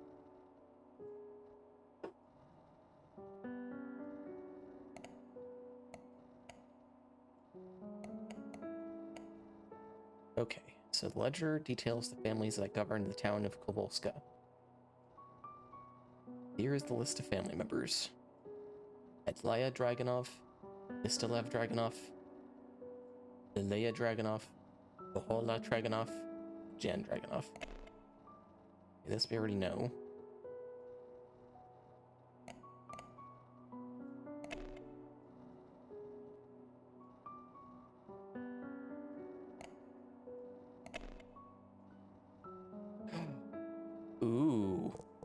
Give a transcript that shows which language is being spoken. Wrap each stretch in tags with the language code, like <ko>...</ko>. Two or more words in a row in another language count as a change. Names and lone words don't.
<en>Okay, so the ledger details the families that govern the town of Kozlovka. Here is the list of family members. Edlaya Dragunov, Istilev Dragunov, Ilya Dragunov, Bohola Dragunov, Jan Dragunov. Okay, this we already know. Ooh.</en>